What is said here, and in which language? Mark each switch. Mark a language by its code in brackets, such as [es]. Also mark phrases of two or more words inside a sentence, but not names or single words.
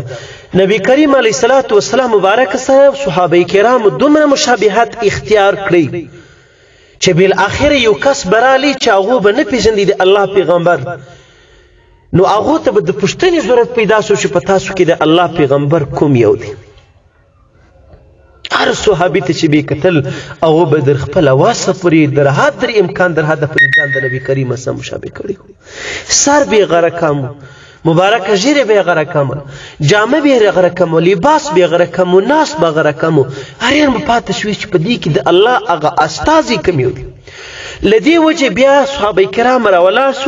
[ps] نبی کریم [ar] علیه الصلاة والسلام [ps] مبارک سره صحابه کرامو دومره مشابهت اختیار کړی چې بالاخره یو کس برالی چې هغو به نه پېژندي د الله پیغمبر، نو هغو ته به د پوښتنې ضرورت پیدا شو چې په تاسو کې د الله پیغمبر کوم یو دی. هر صحابي ته چې به یې کتل هغو به در خپله واسه پورې در حد امکان در حده پورې ځان د نبي کریم سره مشابه کړی. سر به یې غره کم، مبارکه ژیره به یې غره کم، جامه به یې غره کم، لباس به یې غره کم، ناس به غره کم. هر یان به پاتې شوي چې په دې کې د الله هغه استازي کم یو دی. له دې وجې بیا صحابه کرام راولاړ سوه.